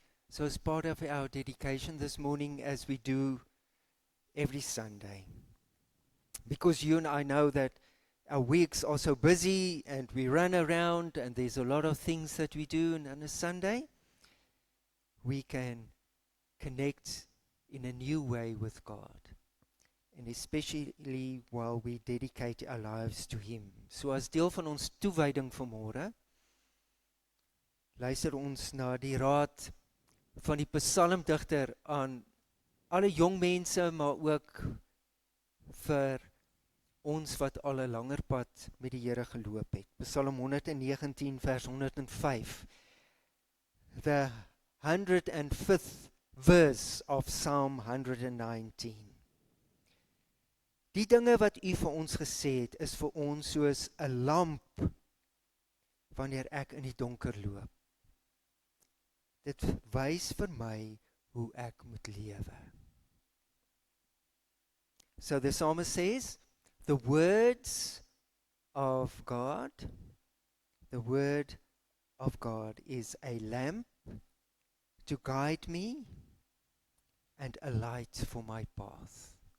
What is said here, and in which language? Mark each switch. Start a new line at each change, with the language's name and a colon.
English: So as part of our dedication this morning, as we do every Sunday, because you and I know that our weeks are so busy and we run around and there's a lot of things that we do, and on a Sunday, we can connect in a new way with God, and especially while we dedicate our lives to Him.
Afrikaans: So as deel van ons toewyding vanmôre, luister ons na die raad van die psalmdigter aan alle jong mense, maar ook vir ons wat al 'n langer pad met die Here geloop het.
English: Psalm 119 vers 105. The 105th verse of Psalm 119.
Afrikaans: Die dinge wat U vir ons gesê het, is vir ons soos 'n lamp wanneer ek in die donker loop. Dit wys vir my hoe ek moet lewe.
English: So the psalmist says, the words of God, the word of God is a lamp to guide me and a light for my path.